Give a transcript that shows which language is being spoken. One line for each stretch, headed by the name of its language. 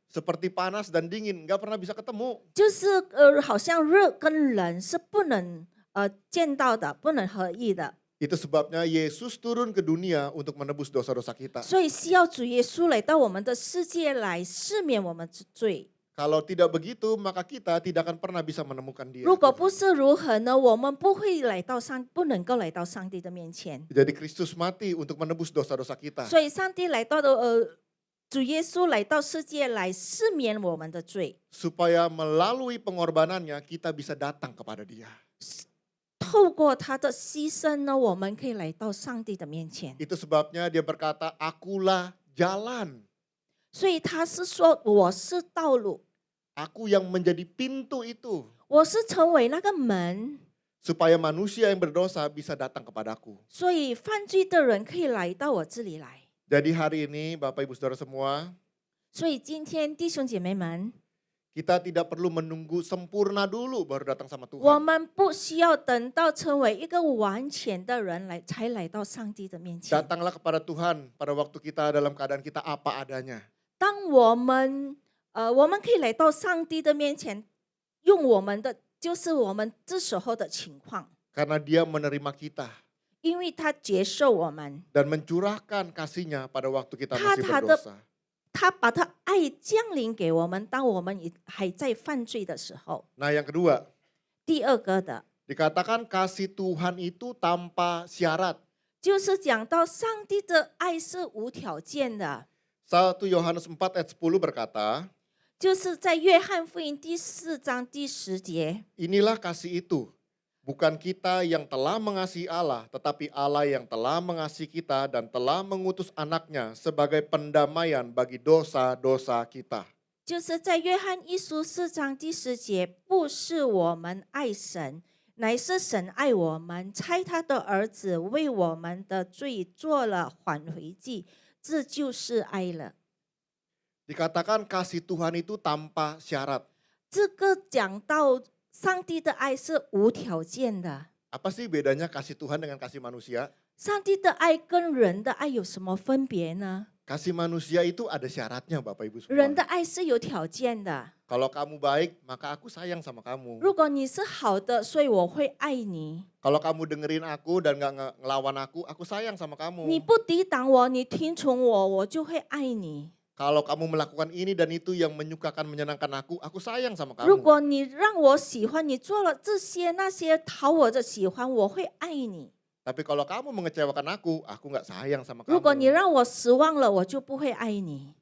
Indonesian: Seperti panas dan dingin, nggak pernah bisa ketemu.
Chinese: 就是好像热跟冷是不能见到的，不能合一的。
Indonesian: Itu sebabnya Yesus turun ke dunia untuk menebus dosa-dosa kita.
Chinese: 所以需要主耶稣来到我们的世界来赦免我们之罪。
Indonesian: Kalau tidak begitu, maka kita tidak akan pernah bisa menemukan Dia.
Chinese: 如果不是如何呢？我们不能够来到上帝的面前。
Indonesian: Jadi Kristus mati untuk menebus dosa-dosa kita.
Chinese: 所以上帝来到的主耶稣来到世界来赦免我们的罪，
Indonesian: supaya melalui pengorbanannya kita bisa datang kepada Dia.
Chinese: 透过他的牺牲呢，我们可以来到上帝的面前。
Indonesian: Itu sebabnya Dia berkata, akulah jalan.
Chinese: 所以他是说我是道路，
Indonesian: Aku yang menjadi pintu itu.
Chinese: 我是成为那个门，
Indonesian: Supaya manusia yang berdosa bisa datang kepadaku.
Chinese: 所以犯罪的人可以来到我这里来。
Indonesian: Jadi hari ini Bapak Ibu Saudara semua,
Chinese: 所以今天弟兄姐妹们，
Indonesian: kita tidak perlu menunggu sempurna dulu baru datang sama
Chinese: 我们不需要等到成为一个完全的人来才来到上帝的面前。
Indonesian: Datanglah kepada Tuhan pada waktu kita dalam keadaan kita apa adanya.
Chinese: 当我们可以来到上帝的面前，用我们的就是我们这时候的情况，
Indonesian: Karena Dia menerima kita
Chinese: 因为他接受我们，
Indonesian: dan mencurahkan kasih-Nya pada waktu kita masih Ta- berdosa.
Chinese: 他把他爱降临给我们，当我们还在犯罪的时候。
Indonesian: Nah yang kedua,
Chinese: 第二个的
Indonesian: dikatakan kasih Tuhan itu tanpa syarat.
Chinese: 就是讲到上帝的爱是无条件的，
Indonesian: 1 Yohanes 4 ayat 10 berkata,
Chinese: 就是在约翰福音第4章第10节，
Indonesian: inilah kasih itu. Bukan kita yang telah mengasihi Allah, tetapi Allah yang telah mengasihi kita dan telah mengutus anaknya sebagai pendamaian bagi dosa-dosa kita.
Chinese: 就是在约翰一书4章第10节，不是我们爱神，乃是神爱我们，差他的儿子为我们的罪做了挽回祭，这就是爱了。
Indonesian: Dikatakan kasih Tuhan itu tanpa syarat.
Chinese: 这个讲到上帝的爱是无条件的，
Indonesian: Apa sih bedanya kasih Tuhan dengan kasih manusia?
Chinese: 上帝的爱跟人的爱有什么分别呢？
Indonesian: Kasih manusia itu ada syaratnya Bapak Ibu
Chinese: 人的
Indonesian: semua.
Chinese: 爱是有条件的，
Indonesian: Kalau kamu baik, maka aku sayang sama kamu.
Chinese: 如果你是好的，所以我会爱你。
Indonesian: Kalau kamu dengerin aku dan gak ngelawan aku sayang sama
Chinese: 你
Indonesian: kamu.
Chinese: 不抵挡我，你听从我，我就会爱你。
Indonesian: Kalau kamu melakukan ini dan itu yang menyukakan menyenangkan aku sayang sama
Chinese: 如
Indonesian: kamu.
Chinese: 果你让我喜欢，你做了这些那些讨我的喜欢，我会爱你。
Indonesian: Tapi kalau kamu mengecewakan aku gak sayang sama
Chinese: 如果你
Indonesian: kamu.
Chinese: 让我失望了，我就不会爱你。